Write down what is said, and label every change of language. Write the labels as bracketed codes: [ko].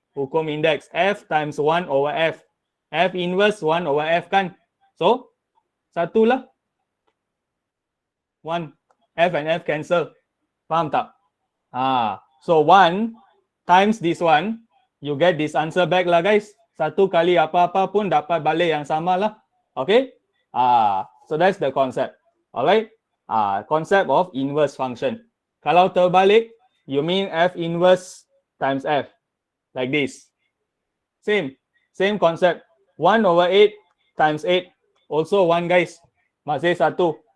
[ms] Hukum index. [en] F times 1 over F. F inverse 1 over F kan? So, [ms] satu lah. [en] 1. F and F cancel. [ms] Faham tak? [en] So 1 times this one, you get this answer back lah guys. [ms] Satu kali apa-apa pun dapat balik yang sama lah. [en] Okay? So that's the concept. Alright? Concept of inverse function. [ms] Kalau terbalik, [en] you mean F inverse times F. Like this. Same concept. 1 over 8 times 8. Also 1 guys. [ms] Masih satu.